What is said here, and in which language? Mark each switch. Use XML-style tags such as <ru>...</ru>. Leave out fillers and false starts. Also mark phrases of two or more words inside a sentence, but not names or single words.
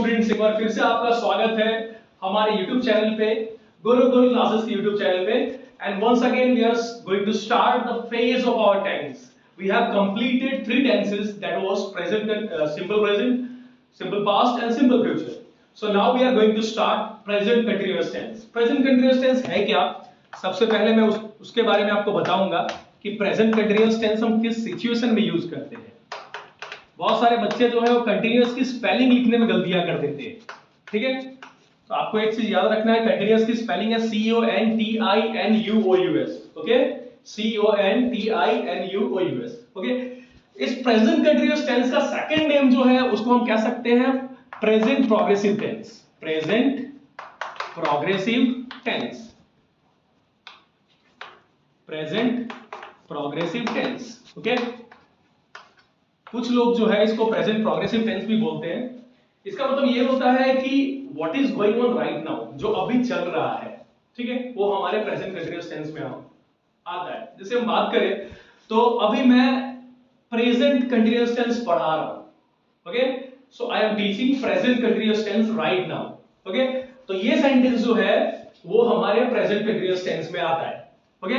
<hi>एक बार फिर से आपका स्वागत है हमारे YouTube चैनल पे, गुरुकुल क्लासेस के YouTube चैनल पे।</hi> <en>and once again we are going to start the phase of our tense. we have completed 3 tenses, that was present, simple present, simple past and simple future. So now we are going to start present continuous tense. Present continuous tense</en> <hi>है क्या? सबसे पहले मैं उसके बारे में आपको बताऊंगा कि</hi> <en>present continuous tense</en> <hi>हम किस सिचुएशन में यूज करते हैं। बहुत सारे बच्चे जो है वो कंटिन्यूअस की स्पेलिंग लिखने में गलतियां कर देते हैं, ठीक है। तो आपको एक चीज याद रखना है, कंटिन्यूअस की स्पेलिंग है CONTINUOUS, ओके, CONTINUOUS, ओके। इस</hi> <en>present continuous tense</en> <hi>का</hi> <en>second name</en> <hi>जो है उसको हम कह सकते हैं</hi> <en>present progressive tense. present progressive tense, present progressive tense, okay.</en> <hi>कुछ लोग जो है इसको</hi> <en>present progressive tense</en> <hi>भी बोलते हैं। इसका मतलब ये होता है कि</hi> <en>what is going on right now,</en> <hi>जो अभी चल रहा है, ठीक है, वो हमारे</hi> <en>present continuous tense</en> <hi>में आता है। जैसे हम बात करें तो अभी मैं</hi> <en>present continuous tense</en> <hi>पढ़ा रहा हूं, ओके,</hi> <en>so I am teaching present continuous tense right now, okay.</en> <hi>तो ये सेंटेंस जो है वो हमारे</hi> <en>present continuous tense</en> <hi>में आता है, ओके।</hi>